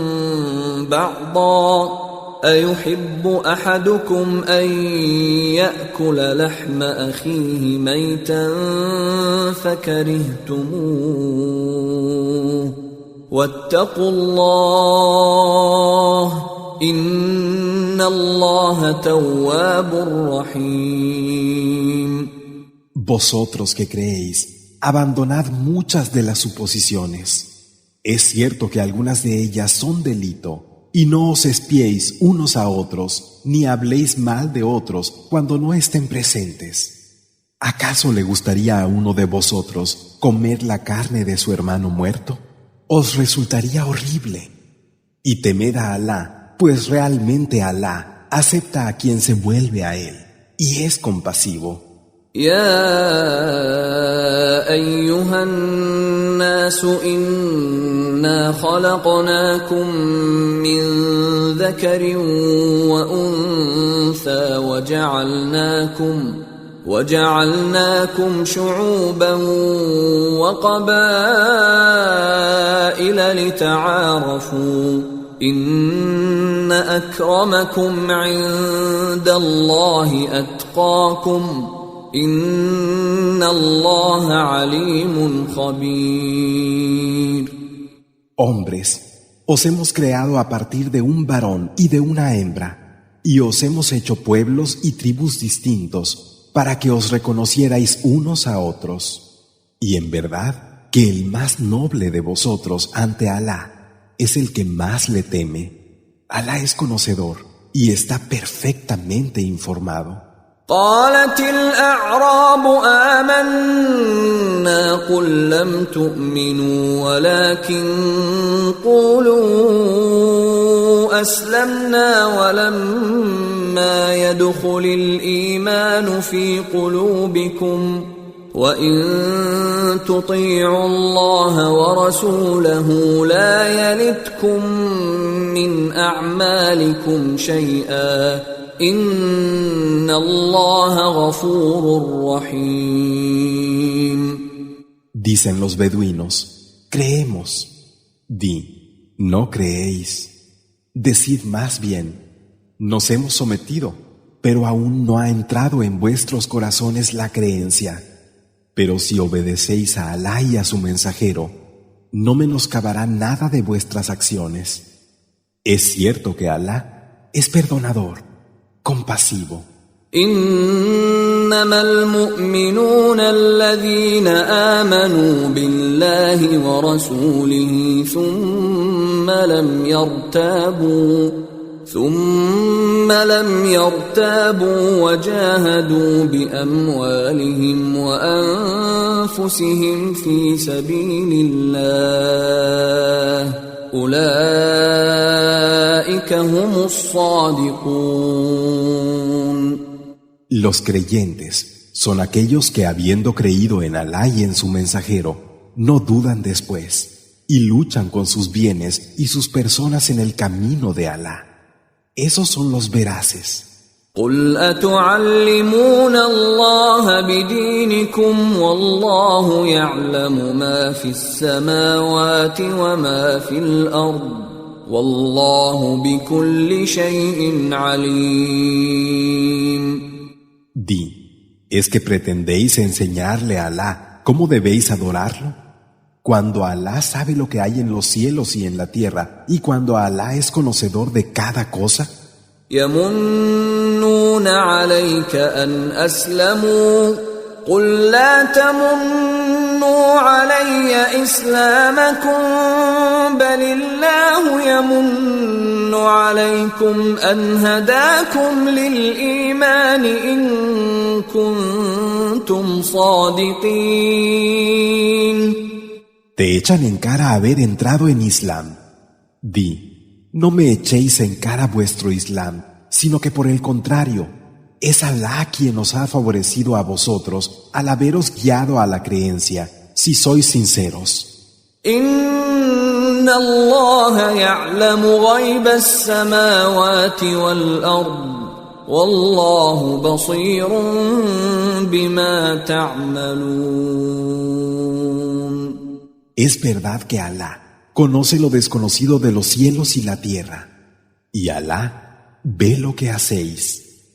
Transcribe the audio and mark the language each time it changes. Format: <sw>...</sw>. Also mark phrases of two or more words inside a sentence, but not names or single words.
<ar>بعضا أيحب أحدكم أن يأكل لحم أخيه ميتا فكرهتموه واتقوا الله إن الله تواب رحيم.</ar> <es>Vosotros que creéis, abandonad muchas de las suposiciones. Es cierto que algunas de ellas son delito. Y no os espiéis unos a otros, ni habléis mal de otros cuando no estén presentes. ¿Acaso le gustaría a uno de vosotros comer la carne de su hermano muerto? Os resultaría horrible. Y temed a Alá, pues realmente Alá acepta a quien se vuelve a él, y es compasivo.</es> <ar>يا أيها الناس إنا خلقناكم من ذكر وأنثى وجعلناكم شعوبا وقبائل لتعارفوا إن أكرمكم عند الله أتقاكم إن الله عليم خبير.</ar> <es>Hombres, os hemos creado a partir de un varón y de una hembra, y os hemos hecho pueblos y tribus distintos para que os reconocierais unos a otros. Y en verdad que el más noble de vosotros ante Alá es el que más le teme. Alá es conocedor y está perfectamente informado.</es> <ar>قالت الأعراب آمنا قل لم تؤمنوا ولكن قولوا أسلمنا ولما يدخل الإيمان في قلوبكم وإن تطيعوا الله ورسوله لا يلتكم من أعمالكم شيئا إن الله غفور رحيم.</ar> <es>Dicen los beduinos, creemos. Di, no creéis. Decid más bien, nos hemos sometido, pero aún no ha entrado en vuestros corazones la creencia. Pero si obedecéis a Alá y a su mensajero, no menoscabará nada de vuestras acciones. Es cierto que Alá es perdonador, compasivo.</es> <ar>إنما المؤمنون الذين آمنوا بالله ورسوله ثم لم يرتابوا وجاهدوا بأموالهم وأنفسهم في سبيل الله أولئك هم الصادقون.</ar> <es>Los creyentes son aquellos que, habiendo creído en Alá y en su mensajero, no dudan después y luchan con sus bienes y sus personas en el camino de Alá. Esos son los veraces.</es> <ar>قل أتعلمون الله بدينكم والله يعلم ما في السماوات وما في الأرض والله بكل شيء عليم.</ar> <es>Di, ¿es que pretendéis enseñarle a Alá cómo debéis adorarlo? Cuando Alá sabe lo que hay en los cielos y en la tierra, y cuando Alá es conocedor de cada cosa.</es> <ar>يمنون عليك أن أسلموا قل لا تمنوا علي إسلامكم بل الله يمن عليكم أن هداكم للإيمان إن كنتم صادقين.</ar> <es>Te echan en cara haber entrado en Islam. Di, no me echéis en cara vuestro Islam, sino que por el contrario, es Alá quien os ha favorecido a vosotros al haberos guiado a la creencia, si sois sinceros.</es> <ar>إن الله يعلم غيب السماوات والأرض والله بصير بما تعملون.</ar> <es>Es verdad que Alá conoce lo desconocido de los cielos y la tierra, y Alá ve lo que hacéis.</es>